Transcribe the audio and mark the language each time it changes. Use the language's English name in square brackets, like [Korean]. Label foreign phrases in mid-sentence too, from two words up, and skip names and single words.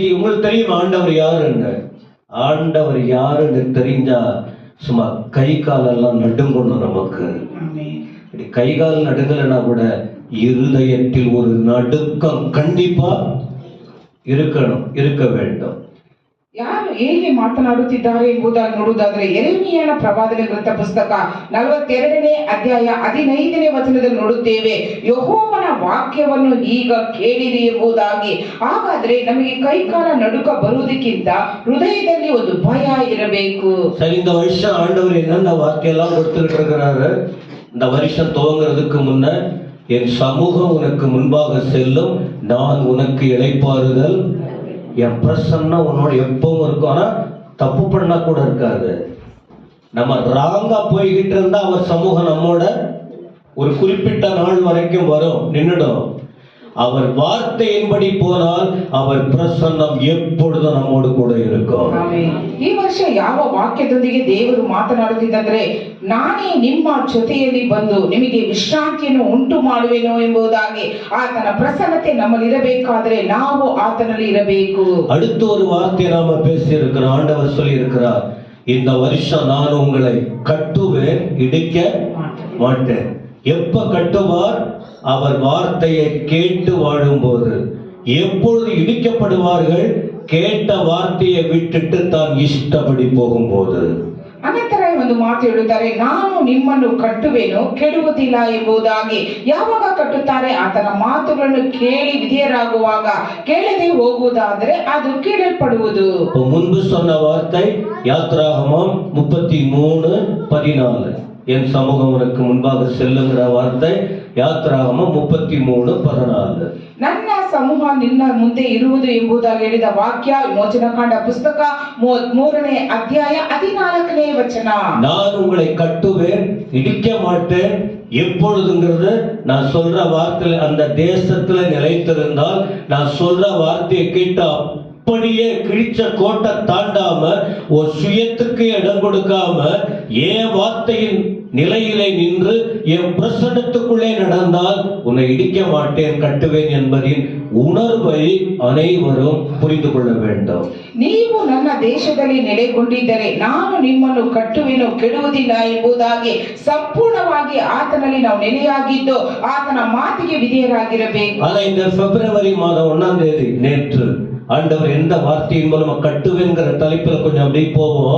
[Tamil] உங்களுக்கு தெரியும் ஆண்டவர் யாருன்னு? ஆண்டவர் யாருன்னு தெரிஞ்சா சும்மா கை காலெல்லாம் நடுங்கணும். நமக்கு கை கால் நடுங்கலைன்னா கூட இருதயத்தில் ஒரு நடுக்கம் கண்டிப்பா இருக்கணும், இருக்க வேண்டும். [Kannada] ಯಾರು ಹೇಗೆ ಮಾತನಾಡುತ್ತಿದ್ದಾರೆ ಎಂಬುದಾಗಿ ನೋಡುವುದಾದ್ರೆ ಯೆರೆಮೀಯನ ಪ್ರವಾದನೆ ಗ್ರಂಥ ಪುಸ್ತಕ 42ನೇ ಅಧ್ಯಾಯ 15ನೇ ವಚನದಲ್ಲಿ ನೋಡುತ್ತೇವೆ, ಯೆಹೋವನ ವಾಕ್ಯವನ್ನು ಈಗ ಕೇಳಿರಿ ಎಂಬುದಾಗಿ. ಹಾಗಾದ್ರೆ ನಮಗೆ ಕೈಕಾಲ ನಡುಕ ಬರುವುದಕ್ಕಿಂತ ಹೃದಯದಲ್ಲಿ ಒಂದು ಭಯ ಇರಬೇಕು. [Tamil] சரி, இந்த வருஷம் ஆண்டவர் என்னென்ன வாக்கியெல்லாம் கொடுத்துக்கிட்டு இருக்கிறாரு? இந்த வருஷம் துவங்குறதுக்கு முன்ன என் சமூகம் உனக்கு முன்பாக செல்லும், நான் உனக்கு இளைப்பாறுதல், என் பிரசன்னம் உன்னோட எப்பவும் இருக்கும். ஆனா தப்பு பண்ணா கூட இருக்காது. நம்ம ராங்கா போய்கிட்டு இருந்தா அவர் சமூகம் நம்மோட ஒரு குறிப்பிட்ட நாள் வரைக்கும் வரும், நின்னுடும். அவர் வார்த்தையின்படி போனால் அவர் பிரசன்னம் எப்பொழுதும் நம்மோடு கூட இருக்கும். [Kannada] ಈ ವರ್ಷ ಯಾವ ವಾಕ್ಯದೊಂದಿಗೆ ದೇವರು ಮಾತನಾಡುತ್ತಿದ್ದಂದ್ರೆ, ನಾನೇ ನಿಮ್ಮ ಜೊತೆಯಲ್ಲಿ ಬಂದು ನಿಮಗೆ ವಿಶ್ರಾಂತಿಯನ್ನು ಉಂಟು ಮಾಡುವೆನೋ ಎಂಬುದಾಗಿ ಆತನ ಪ್ರಸನ್ನತೆ ನಮ್ಮಲ್ಲಿ ಇರಬೇಕಾದ್ರೆ ನಾವು ಆತನಲ್ಲಿ ಇರಬೇಕು. [Tamil] அடுத்த ஒரு வார்த்தையை நாம பேசி இருக்கிறோம். ஆண்டவர் சொல்லி இருக்கிறார், இந்த வருஷம் நான் உங்களை கட்டுவேன், இடிக்க மாட்டேன். எப்ப கட்டுவார்? அவர் வார்த்தையை கேட்டு வாழும்போது. எப்பொழுது இடிக்கப்படுவார்கள்? கேட்ட வார்த்தையை விட்டுட்டு தான் இஷ்டப்படி போகும்போது. [Kannada] ಅನಂತರ ಒಂದು ಮಾತು ಹೇಳುತ್ತಾರೆ, ನಾನು ನಿಮ್ಮನ್ನು ಕಟ್ಟುವೆನು, ಕೆಡುವುದಿಲ್ಲ ಎಂಬುದಾಗಿ. ಯಾವಾಗ ಕಟ್ಟುತ್ತಾರೆ? ಆತನ ಮಾತುಗಳನ್ನು ಕೇಳಿ ವಿಧೇಯರಾಗುವಾಗ. ಕೇಳದೆ ಹೋಗುವುದಾದ್ರೆ ಅದು ಕೇಳಲ್ಪಡುವುದು. [Tamil] முன்பு சொன்ன வார்த்தை யாத்ராகமம் 33:14. என் சமூகம் உனக்கு முன்பாக செல்லுங்கிற வார்த்தை யாத்ராகமம் 33:14. [Kannada] ನನ್ನ ಸಮೂಹ ನಿನ್ನ ಮುಂದೆ ಇರುವುದು ಎಂಬುದಾಗಿ ಹೇಳಿದ ವಾಕ್ಯ ವಿಮೋಚನಕಾಂಡ ಪುಸ್ತಕ 33ನೇ ಅಧ್ಯಾಯ 14ನೇ ವಚನ. [Tamil] நான் உங்களை கட்டுவேன், இடிக்க மாட்டேன். எப்பொழுதுங்கிறது நான் சொல்ற வார்த்தை அந்த தேசத்துல நிலைத்திருந்தால், நான் சொல்ற வார்த்தையை கேட்டு அப்படியே கிழிச்ச கோட்டை தாண்டாம ஒரு சுயத்துக்கு இடம் கொடுக்காம என் வார்த்தையின் நிலையிலே நின்று என் பிரசன்னத்துக்குள்ளே நடந்தால் உன்னை இடிக்க மாட்டேன், கட்டுவேன் என்பதின் உணர்வை அனைவரும் புரிந்து கொள்ள வேண்டும். [Kannada] ನೀವು ನನ್ನ ದೇಶದಲ್ಲಿ ನೆಲೆಗೊಂಡಿದ್ದರೆ ನಾನು ನಿಮ್ಮನ್ನು ಕಟ್ಟುವೆನು, ಕೆಡುವುದಿಲ್ಲ ಎಂಬುದಾಗಿ ಸಂಪೂರ್ಣವಾಗಿ ಆತನಲ್ಲಿ ನಾವು ನೆಲೆಯಾಗಿದ್ದು ಆತನ ಮಾತಿಗೆ ವಿಧೇಯರಾಗಿರಬೇಕು. [Tamil] ஆனா இந்த பிப்ரவரி மாதம் 1ஆம் தேதி நேற்று ஆண்டவர் எந்த வார்த்தையின் மூலமா கட்டுவேங்கிற தலைப்புல கொஞ்சம் அப்படி போவோம்.